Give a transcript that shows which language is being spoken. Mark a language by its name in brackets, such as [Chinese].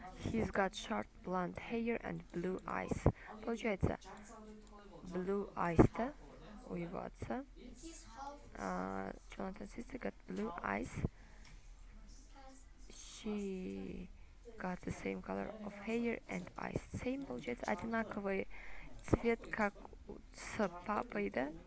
[English] He's got short blonde hair and blue eyes. [Russian] Получается, [English] blue eyes- [Russian] то у его отца. [English] Jonathan's sister got blue eyes. She got the same color of hair and eyes. [Russian] Same, получается, одинаковый цвет, как с папой, да?